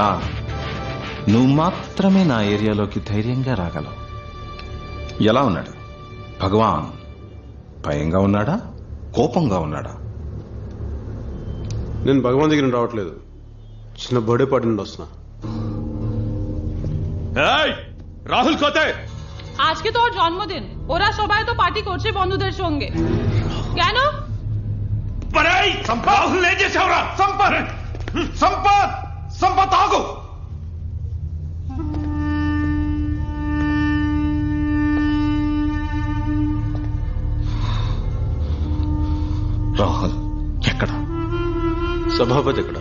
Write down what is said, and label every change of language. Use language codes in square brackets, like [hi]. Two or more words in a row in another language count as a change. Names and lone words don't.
[te] నువ్వు మాత్రమే నా ఏరియాలోకి ధైర్యంగా రాగలవు. ఎలా ఉన్నాడు భగవాన్? భయంగా ఉన్నాడా, కోపంగా ఉన్నాడా? నేను భగవాన్ దగ్గర నుండి రావట్లేదు, చిన్న [en] birthday party [te] నుండి వస్తున్నా. [bn] রাহুল কোথায়? আজকে তো ওর জন্মদিন, ওরা সবাই তো পার্টি করছে বন্ধুদের সঙ্গে। কেন? রাহুল নিয়ে গেছে ওরা। సంపత్ సంపత్ ఆగు. [te] రాహుల్ ఎక్కడ? సభాపతి ఎక్కడ?